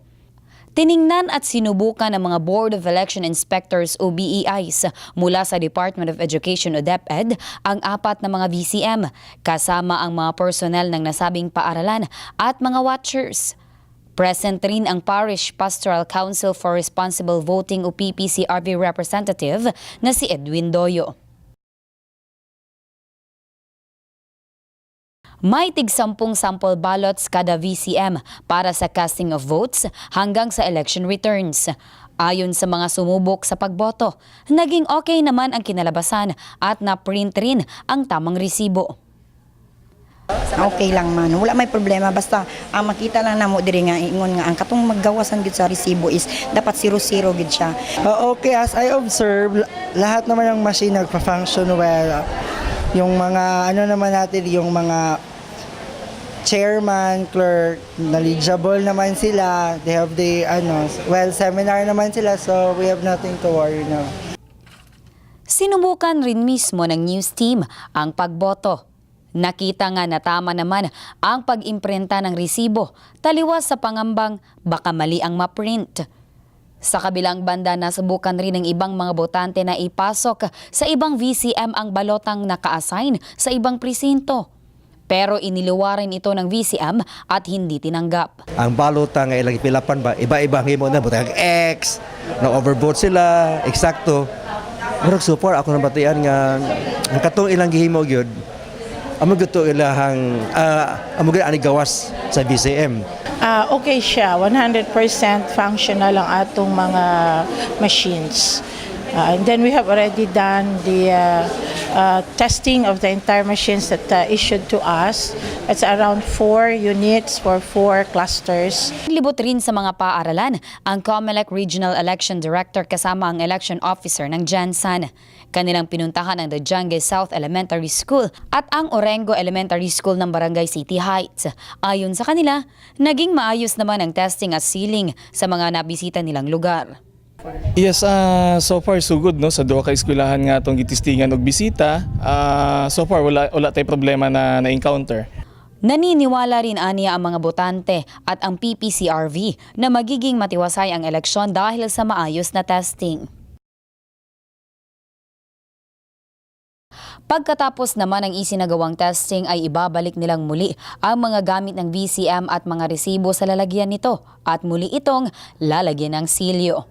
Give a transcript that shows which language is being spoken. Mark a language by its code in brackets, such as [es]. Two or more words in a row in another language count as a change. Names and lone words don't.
[tl] Tiningnan at sinubukan ng mga Board of Election Inspectors o BEIs mula sa Department of Education o DepEd ang apat na mga VCM kasama ang mga personnel ng nasabing paaralan at mga watchers. Present rin ang Parish Pastoral Council for Responsible Voting o PPCRV representative na si Edwin Doyo. May tig-10 [en] sample ballots [tl] kada VCM para sa [en] casting of votes [tl] hanggang sa [en] election returns. [tl] Ayon sa mga sumubok sa pagboto, naging okay naman ang kinalabasan at na-print rin ang tamang resibo. [ceb] Okay lang man, wala may problema, basta ang makita lang namo diri nga ingon nga ang katong maggawasan gid sa resibo is dapat 00 gid siya. [en] Okay, as I observe, [tl] lahat naman ng machine nagpa-function well. Yung mga ano naman natin, yung mga chairman, clerk, knowledgeable naman sila. [en] They have the seminar [tl] naman sila, [en] so we have nothing to worry now. [tl] Sinubukan rin mismo ng news team ang pagboto. Nakita nga na tama naman ang pag-imprinta ng resibo, taliwas sa pangambang baka mali ang ma-print. Sa kabilang banda, nasubukan rin ng ibang mga botante na ipasok sa ibang VCM ang balotang naka-assign sa ibang presinto. Pero iniluwa rin ito ng VCM at hindi tinanggap. [ceb] Ang balota nga ilang pilapan ba, iba-iba ang himo na, butang X, na-overvote sila, eksakto. Murag super, ako nabatian nga, ang katong ilang gihimo gyud amog ito ilahang amog ani gawas sa BCM. Okay siya, 100% functional ang atong mga machines. [en] And then we have already done the testing of the entire machines that issued to us. It's around 4 units for 4 clusters. [tl] Libot rin sa mga paaralan ang COMELEC Regional Election Director kasama ang Election Officer ng Jansan. Kanilang pinuntahan ang The Jungle South Elementary School at ang Orengo Elementary School ng Barangay City Heights. Ayon sa kanila, naging maayos naman ang testing at sealing sa mga nabisita nilang lugar. [ceb] Yes, [en] so far so good [ceb] no sa duha ka eskwelahan nga atong gitistingan og bisita. [en] So far [ceb] wala tay problema na encounter. [tl] Naniniwala rin aniya ang mga botante at ang PPCRV na magiging matiwasay ang eleksyon dahil sa maayos na testing. Pagkatapos naman ng isinagawang testing ay ibabalik nilang muli ang mga gamit ng VCM at mga resibo sa lalagyan nito at muli itong lalagyan ng silyo.